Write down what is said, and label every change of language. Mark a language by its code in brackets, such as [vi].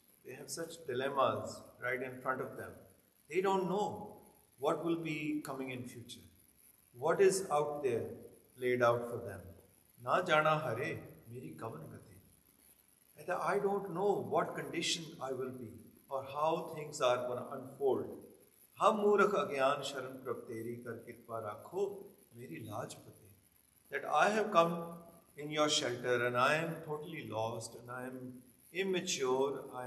[en] They have such dilemmas right in front of them. They don't know what will be coming in future. What is out there laid out for them. [pa] Na jana hare meri kavan gati. [en] And I don't know what condition I will be or how things are going to unfold. [pa] हम मूर्ख अज्ञान शरण प्रभ तेरी कर कृपा राखो मेरी लाज पते. [en] That I have come in your shelter and I am totally lost and I am immature.